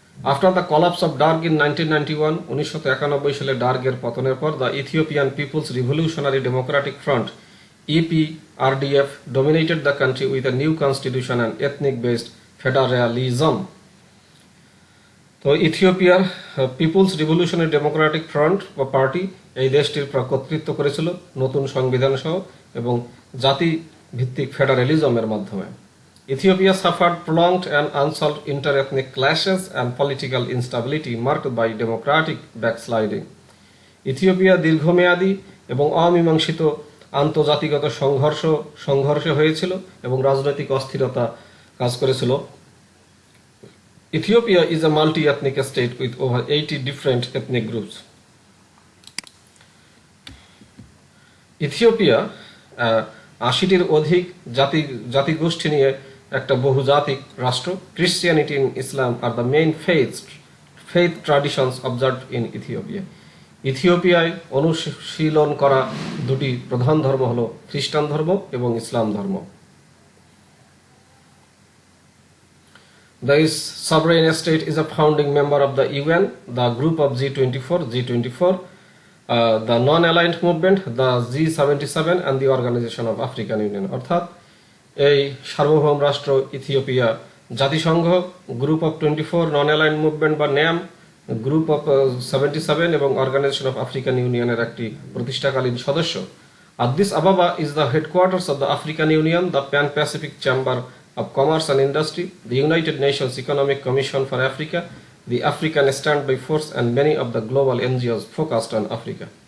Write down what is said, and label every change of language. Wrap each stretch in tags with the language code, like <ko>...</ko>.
<en>after the collapse of Derg in 1991,</en> <bn>1991 সালে ডার্গের পতনের পর</bn> <en>The Ethiopian People's Revolutionary Democratic Front EPRDF dominated the country with a new constitution and ethnic based federalism.</en> <bn>তো ইথিওপিয়ার people's revolutionary Democratic front বা party এই দেশটির কর্তৃত্ব করেছিল নতুন সংবিধান সহ এবং জাতি ভিত্তিক ফেডারেলিজমের মাধ্যমে।</bn> <en>Ethiopia suffered prolonged and unsolved inter-ethnic clashes and political instability marked by democratic backsliding.</en> <bn>Ethiopia দীর্ঘমেয়াদী এবং অমীমাংসিত আন্তর্জাতিকগত সংঘর্ষে হয়েছিল এবং রাজনৈতিক অস্থিরতা কাজ করেছিল।</bn> <en>Ethiopia is a multi-ethnic state with over 80 different ethnic groups.</en> <bn>Ethiopia 80টির অধিক জাতিগোষ্ঠী নিয়ে একটা বহুজাতিক রাষ্ট্র।</bn> <en>Christianity and Islam are the main faith traditions observed in Ethiopia.</en> <bn>ইথিওপিয়ায় অনুশীলন করা দুটি প্রধান ধর্ম হলো খ্রিস্টান ধর্ম এবং ইসলাম ধর্ম।</bn> <en>The sovereign state is a founding member of the UN, the group of G24, the non-aligned movement, the G77 and the Organization of African Union.</en> <bn>অর্থাৎ এই সার্বভৌম রাষ্ট্র ইথিওপিয়া জাতিসংঘ, গ্রুপ অফ 24, নন-অ্যালাইন্ড মুভমেন্ট বা ন্যাম, গ্রুপ অফ 77 এবং organisation of African ইউনিয়নের একটি প্রতিষ্ঠাকালীন সদস্য।</bn> <en>Addis Ababa is the headquarters of the African Union, the Pan-Pacific Chamber of Commerce and Industry, the United Nations Economic Commission for Africa, the African Standby Force and many of the global NGOs focused on Africa.</en>